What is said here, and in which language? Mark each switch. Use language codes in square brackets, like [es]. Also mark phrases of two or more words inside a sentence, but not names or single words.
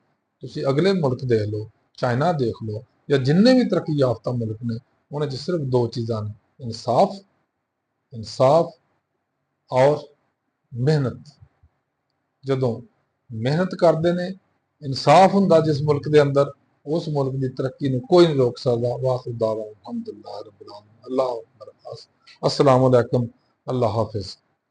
[pa] ਤੁਸੀਂ ਅਗਲੇ ਮੁਲਕ ਦੇਖ ਲਓ, ਚਾਈਨਾ ਦੇਖ ਲਓ, ਜਾਂ ਜਿੰਨੇ ਵੀ ਤਰੱਕੀ ਯਾਫਤਾ ਮੁਲਕ ਨੇ, ਉਹਨਾਂ 'ਚ ਸਿਰਫ ਦੋ ਚੀਜ਼ਾਂ ਨੇ, ਇਨਸਾਫ ਔਰ ਮਿਹਨਤ। ਜਦੋਂ ਮਿਹਨਤ ਕਰਦੇ ਨੇ, ਇਨਸਾਫ ਹੁੰਦਾ ਜਿਸ ਮੁਲਕ ਦੇ ਅੰਦਰ, ਉਸ ਮੁਲਕ ਦੀ ਤਰੱਕੀ ਨੂੰ ਕੋਈ ਨਹੀਂ ਰੋਕ ਸਕਦਾ। [ar] وآخر دعوانا الحمد لله رب العالمين الله السلام عليكم, [pa] ਅੱਲਾਹ ਹਾਫਿਜ਼।